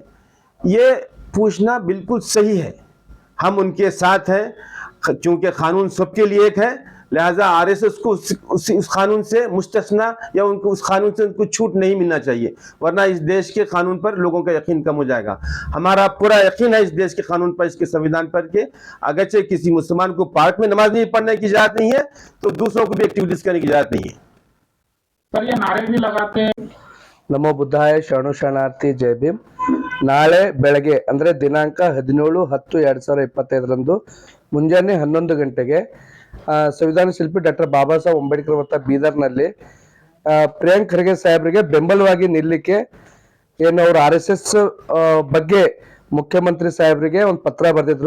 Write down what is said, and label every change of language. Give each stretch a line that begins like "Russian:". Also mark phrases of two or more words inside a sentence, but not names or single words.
Hindi: ये पूछना बिल्कुल सही है, हम उनके साथ हैं, चूंकि कानून सबके लिए एक है, लिहाजा आरएसएस को उस कानून से मुस्तस्ना या उनको उस कानून से उनको छूट नहीं मिलना चाहिए, वरना इस देश के कानून पर लोगों का यकीन कम हो जाएगा। हमारा पूरा यकीन है इस देश के कानून पर, इसके संविधान पर के अगरचे किसी मुसलमान को पार्क में नमाज नहीं पढ़ने की इजाजत नहीं है, तो दूसरों को भी एक्टिविटीज करने की इजाजत नहीं है। सर ये नारे भी लगाते हैं।
Kannada: ನಮೋ ಬುದ್ಧಾಯ ಶರಣು ಶರಣಾರ್ಥಿ ಜೈ ಭೀಮ್. ನಾಳೆ ಬೆಳಗ್ಗೆ ಅಂದ್ರೆ ದಿನಾಂಕ 17/10/2025 ಮುಂಜಾನೆ 11 ಗಂಟೆಗೆ ಸಂವಿಧಾನ ಶಿಲ್ಪಿ ಡಾಕ್ಟರ್ ಬಾಬಾ ಸಾಹೇಬ್ ಅಂಬೇಡ್ಕರ್ ವೃತ್ತ ಬೀದರ್ನಲ್ಲಿ ಪ್ರಿಯಾಂಕ್ ಖರ್ಗೆ ಸಾಹೇಬ್ರಿಗೆ ಬೆಂಬಲವಾಗಿ ನಿಲ್ಲಕ್ಕೆ ಏನು ಅವರು RSS ಬಗ್ಗೆ ಮುಖ್ಯಮಂತ್ರಿ ಸಾಹೇಬ್ರಿಗೆ ಒಂದು ಪತ್ರ ಬರೆದಿದ್ರು.